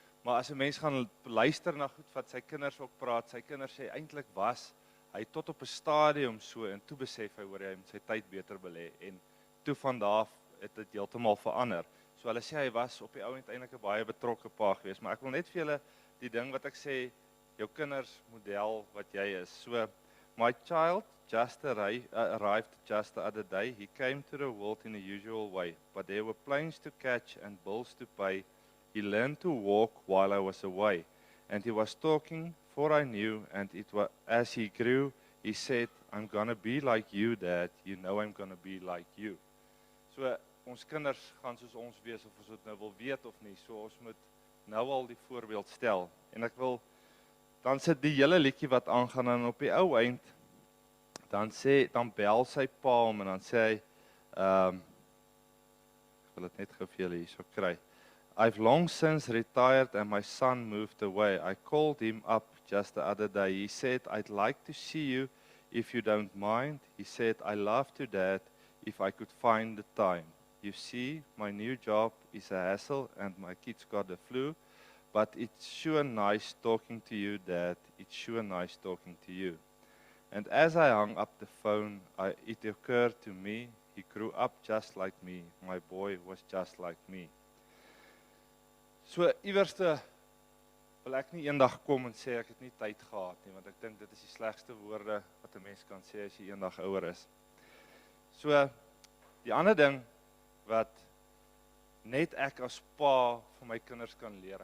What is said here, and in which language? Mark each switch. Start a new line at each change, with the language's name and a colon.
Afrikaans: Maar as 'n mens gaan luister na goed wat sy kinders ook praat, sy kinders sê eintlik was hy tot op 'n stadium so en toe besef hy hoor hy moet sy tyd beter belê en toe van daar af het dit heeltemal verander. So hulle sê hy was op die ou end eintlik 'n baie betrokke pa gewees, maar ek wil net vir julle die ding wat ek sê, jou kinders model wat jy is.
English: So my child just arrived just the other day. He came to the world in the usual way, but there were planes to catch and bills to pay. He learned to walk while I was away, and he was talking for I knew, and it was as he grew, he said, "I'm gonna be like you, Dad. You know I'm gonna be like you."
Afrikaans: So ons kinders gaan soos ons wees of ons dit nou wil weet of nie. So ons moet nou al die voorbeeld stel. En ek wil dan sit die hele liedjie wat aangaan en op die ou eind dan bel sy pa hom en dan sê hy ek wil dit net gou vir julle hierso kry.
English: I've long since retired and my son moved away. I called him up just the other day. He said, "I'd like to see you if you don't mind." He said, "I love to, Dad, if I could find the time. You see, my new job is a hassle and my kids got the flu, but it's sure nice talking to you, Dad. It's sure nice talking to you." And as I hung up the phone, it occurred to me, he grew up just like me. My boy was just like me.
Afrikaans: So iewerste wil ek nie eendag kom en sê ek het nie tyd gehad nie, want ek dink dit is die slegste woorde wat 'n mens kan sê as jy eendag ouer is. So die ander ding wat net ek as pa vir my kinders kan leer.